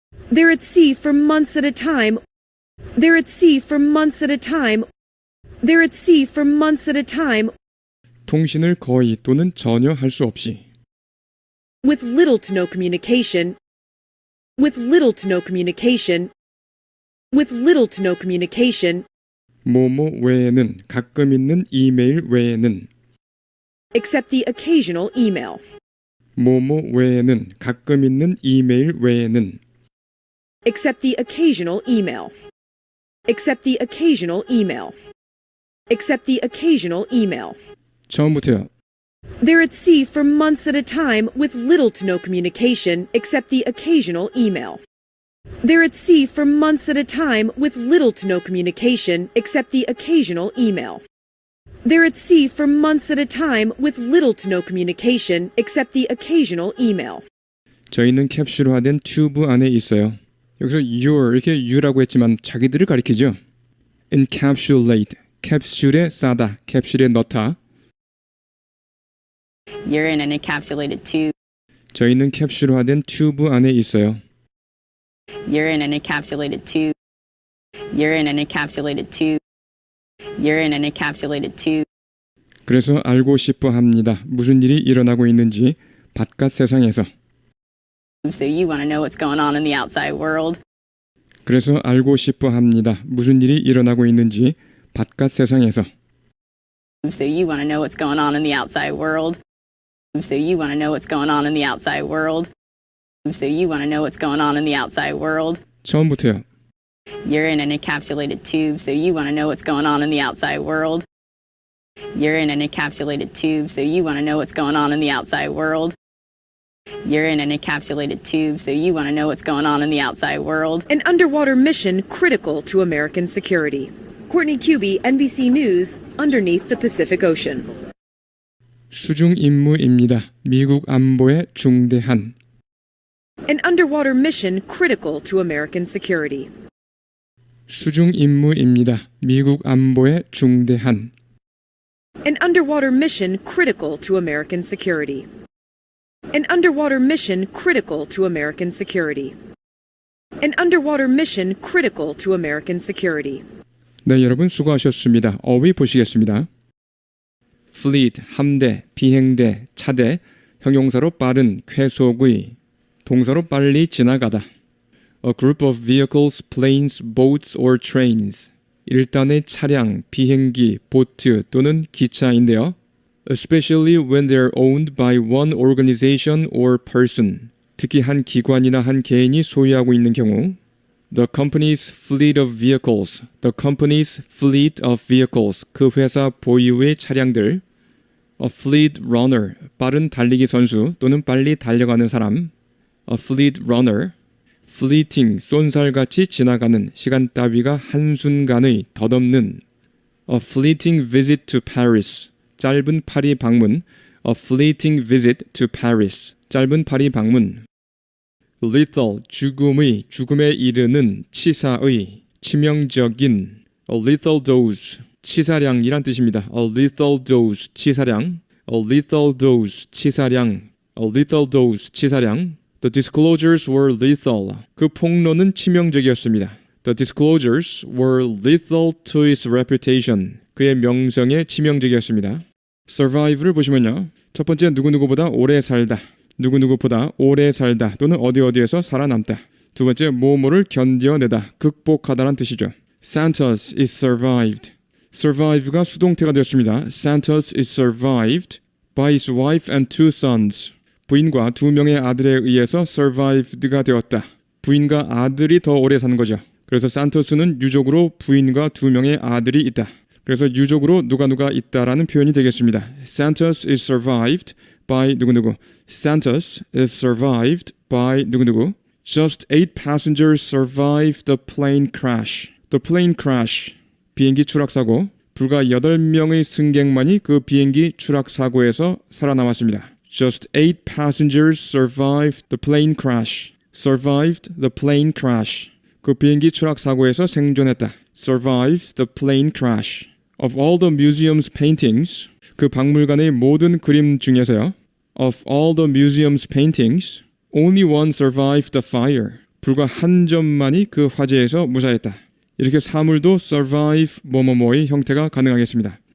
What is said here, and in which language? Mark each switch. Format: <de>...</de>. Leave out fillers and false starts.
<en>They're at sea for months at a time. They're at sea for months at a time. They're at sea for months at a time.</en> <ko>통신을 거의 또는 전혀 할 수 없이.</ko> <en>With little to no communication. With little to no communication. With little to no communication.</en> <ko>뭐뭐 외에는 가끔 있는 이메일 외에는.</ko> <en>Except the occasional email.</en> <ko>뭐뭐 외에는 가끔 있는 이메일 외에는.</ko> <en>Except the occasional email. Except the occasional email. Except the occasional email.</en> <ko>처음부터요.</ko> <en>They're at sea for months at a time with little to no communication except the occasional email. They're at sea for months at a time with little to no communication except the occasional email. They're at sea for months at a time with little to no communication except the occasional email.</en> <ko>저희는 캡슐화된 튜브 안에 있어요. 여기서 you're 이렇게 you라고 했지만 자기들을 가리키죠. encapsulate, 캡슐에 싸다, 캡슐에 넣다.</ko> <en>You're in an encapsulated tube.</en> <ko>저희는 캡슐화된 튜브 안에 있어요.</ko> <en>You're in an encapsulated tube. You're in an encapsulated tube. You're in an encapsulated tube.</en> <ko>그래서 알고 싶어 합니다. 무슨 일이 일어나고 있는지 바깥 세상에서.</ko> <en>So you want to know what's going on in the outside world.</en> <ko>그래서 알고 싶어 합니다. 무슨 일이 일어나고 있는지 바깥 세상에서.</ko> <en>So you want to know what's going on in the outside world. So you want to know what's going on in the outside world. So you want to know what's going on in the outside world. 처음부터요. You're in an encapsulated tube, so you want to know what's going on in the outside world. You're in an encapsulated tube, so you want to know what's going on in the outside world. You're in an encapsulated tube, so you want to know what's going on in the outside world. An underwater mission critical to American security. Courtney Cubey, NBC News, underneath the Pacific Ocean.</en> <ko>수중 임무입니다. 미국 안보에 중대한.</ko> <en>An underwater mission critical to American security.</en> <ko>수중 임무입니다. 미국 안보에 중대한.</ko> <en>An underwater mission critical to American security. An underwater mission critical to American security. An underwater mission critical to American security.</en> <ko>네, 여러분 수고하셨습니다. 어휘 보시겠습니다. fleet, 함대, 비행대, 차대, 형용사로 빠른, 쾌속의, 동사로 빨리 지나가다.</ko> <en>A group of vehicles, planes, boats or trains.</en> <ko>일단의 차량, 비행기, 보트 또는 기차인데요.</ko> <en>Especially when they're owned by one organization or person.</en> <ko>특히 한 기관이나 한 개인이 소유하고 있는 경우.</ko> <en>The company's fleet of vehicles. The company's fleet of vehicles.</en> <ko>그 회사 보유의 차량들.</ko> <en>A fleet runner,</en> <ko>빠른 달리기 선수 또는 빨리 달려가는 사람.</ko> <en>A fleet runner.</en> <ko>fleeting, 쏜살같이 지나가는 시간 따위가 한순간의 덧없는.</ko> <en>A fleeting visit to Paris,</en> <ko>짧은 파리 방문.</ko> <en>A fleeting visit to Paris,</en> <ko>짧은 파리 방문. lethal, 죽음에 이르는 치사의, 치명적인.</ko> <en>A lethal dose,</en> <ko>치사량이란 뜻입니다.</ko> <en>A lethal dose, 치사량. A lethal dose, 치사량. A lethal dose, 치사량. The disclosures were lethal.</en> <ko>그 폭로는 치명적이었습니다.</ko> <en>The disclosures were lethal to his reputation.</en> <ko>그의 명성에 치명적이었습니다. survive를 보시면요. 첫 번째 누구누구보다 오래 살다. 누구누구보다 오래 살다 또는 어디어디에서 살아남다. 두 번째 뭐뭐를 견뎌내다, 극복하다란 뜻이죠.</ko> <en>Santos is survived.</en> <ko>survive가 수동태가 되었습니다.</ko> <en>Santos is survived by his wife and 2 sons.</en> <ko>부인과 2명의 아들에 의해서 survived가 되었다. 부인과 아들이 더 오래 사는 거죠. 그래서 산토스는 유족으로 부인과 2명의 아들이 있다. 그래서 유족으로 누가 있다라는 표현이 되겠습니다.</ko> <en>Santos is survived by 누구누구. Santos is survived by 누구누구. Just 8 passengers survived the plane crash. The plane crash.</en> <ko>비행기 추락사고. 불과 8명의 승객만이 그 비행기 추락사고에서 살아남았습니다.</ko> <en>Just 8 passengers survived the plane crash. Survived the plane crash.</en> <ko>그 비행기 추락 사고에서 생존했다.</ko> <en>Survived the plane crash. Of all the museum's paintings,</en> <ko>그 박물관의 모든 그림 중에서요.</ko> <en>Of all the museum's paintings, only one survived the fire.</en> <ko>불과 한 점만이 그 화재에서 무사했다. 이렇게 사물도 survive 뭐뭐뭐의 형태가 가능하겠습니다.</ko>